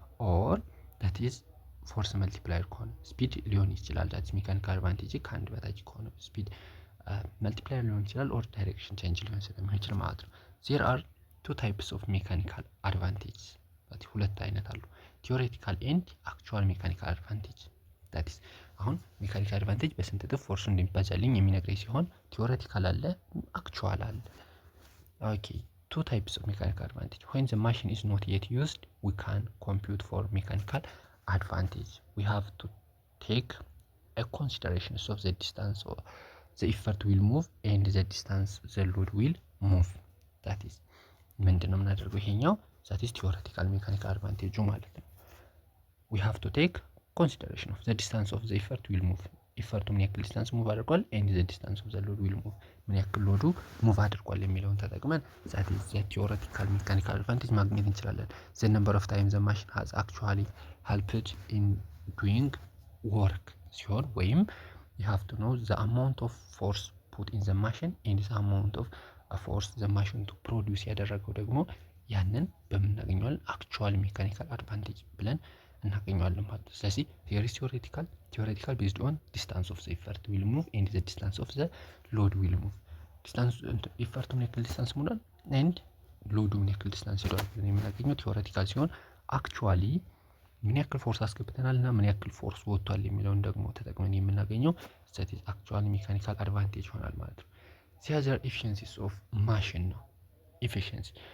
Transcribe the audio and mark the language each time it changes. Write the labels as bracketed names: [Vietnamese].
[English] ኦር ዳት ኢዝ ፎርስ መልቲፕላየር [Amharic] ከሆነ ስፒድ ሊሆን ይችላል። ዳት ሜካኒካል አድቫንቴጅ ከአንድ በታች ከሆነ ስፒድ መልቲፕላየር ሊሆን ይችላል፣ ኦር ዳይሬክሽን ቼንጅ ሊሆን ስለሚችል ማለት ነው። [English] ዜር አር ቱ ታይፕስ ኦፍ ሜካኒካል አድቫንቴጅ። [Amharic] ሁለት አይነት አሉ፣ [English] ቲዮሬቲካል ኤንድ አክቹዋል ሜካኒካል አድቫንቴጅ። [Amharic] ዳት ኢዝ አሁን ሜካኒካል አድቫንቴጅ በስንት እጥፍ ፎርሱ እንደሚባዛልኝ የሚነግረኝ ሲሆን ቲዮሬቲካል አለ፣ አክቹዋል አለ። [English] ኦኬ ቱ ታይፕስ ኦፍ ሜካኒካል አድቫንቴጅ when the machine is not yet used we can compute for mechanical advantage. We have to take a consideration of the distance or the effort will move and the distance the load will move. that is [Amharic] ምንድነው የምናደርገው? ይሄኛው [English] that is theoretical mechanical advantage [Amharic] ማለት ነው። [English] we have to take consideration of the distance of the effort will move. [Amharic] ኢፈርቱ ምን ያክል ዲስታንስ ሙቭ አድርጓል [English] and the distance of the load will move [Amharic] ምን ያክል ሎዱ ሙቭ አድርጓል የሚለውን ተጠቅመን [English] that is the theoretical mechanical advantage [Amharic] ማግኘት እንችላለን። [English] the number of time the machine has actually helped in doing work [Amharic] ሲሆን ወይም [English] you have to know the amount of force put in the machine and the amount of force the machine to produce [Amharic] ያደረገው ደግሞ ያንን በምናገኘዋለን [English] actual mechanical advantage [Amharic] ብለን እናገኘዋለን ማለት ነው። ስለዚህ [English] theoretical based on distance of the effort will move and the distance of the load will move. [Amharic] distance effort ምን ያክል ዲስታንስ ሙሏል and load ምን ያክል ዲስታንስ ሄዷል ብለን የምናገኘው theoretical ሲሆን actually ምን ያክል ፎርስ አስገብተናል እና ምን ያክል ፎርስ ወጥቷል የሚለውን ደግሞ ተጠቅመን የምናገኘው [English] that is actual mechanical advantage [Amharic] ይሆናል ማለት ነው። [English] the other efficiencies of machine [Amharic] ነው efficiency